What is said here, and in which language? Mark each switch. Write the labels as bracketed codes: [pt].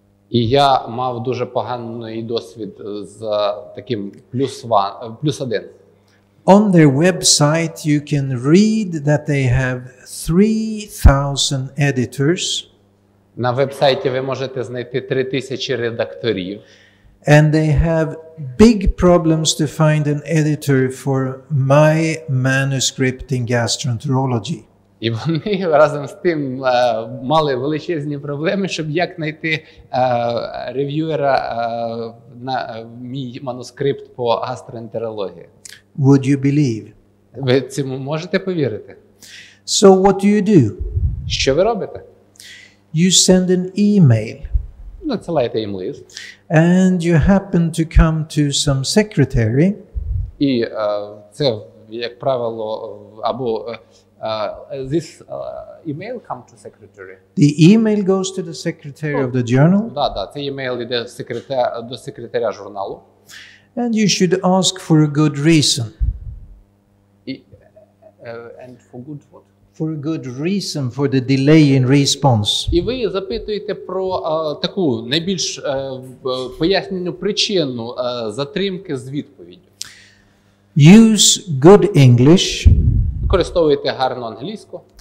[uk] І я мав дуже поганий досвід з таким +1. [en] On their website you can read that they have 3,000 editors. [uk] На вебсайті ви можете знайти 3000 редакторів. [en] And they have big problems to find an editor for my manuscript in gastroenterology. [uk] І вони разом з тим мали величезні проблеми, щоб як знайти рев'юера на мій манускрипт по гастроентерології. [en] Would you believe? [uk] Ви цьому можете повірити? [en] So what do? [uk] Що ви робите? [en] You send an email. [uk] Надсилаєте їм лист. [en] And you happen to come to some secretary. [uk] І це, як правило, або [en] this email come to secretary. The email goes to the secretary of the journal. [uk] Да, цей email йде до секретаря журналу. [en] And you should ask for a good reason. And for good what? For a good reason for the delay in response. [uk] І ви запитуєте про таку найбільш пояснювальну причину затримки з відповіддю. [en] Use good English. [uk] Використовуйте гарну англійську.